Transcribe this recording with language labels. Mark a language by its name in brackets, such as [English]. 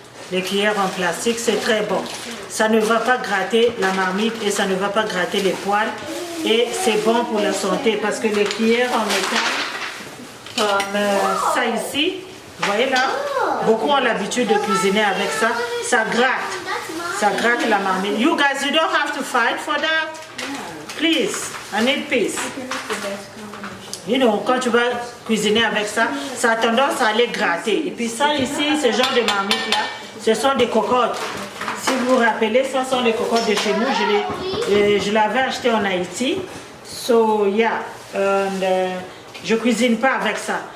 [French] Les cuillères en plastique, c'est très bon. Ça ne va pas gratter la marmite et ça ne va pas gratter les poils. Et c'est bon pour la santé parce que les cuillères en métal, comme ça ici, vous voyez là, beaucoup ont l'habitude de cuisiner avec ça. Ça gratte la marmite. [English] You guys, you don't have to fight for that. Please, I need peace. [French] You know, quand tu vas cuisiner avec ça, ça a tendance à aller gratter. Et puis ça ici, ce genre de marmite là, ce sont des cocottes. Si vous vous rappelez, ça sont les cocottes de chez nous. Je l'avais acheté en Haïti. So, yeah. Je ne cuisine pas avec ça.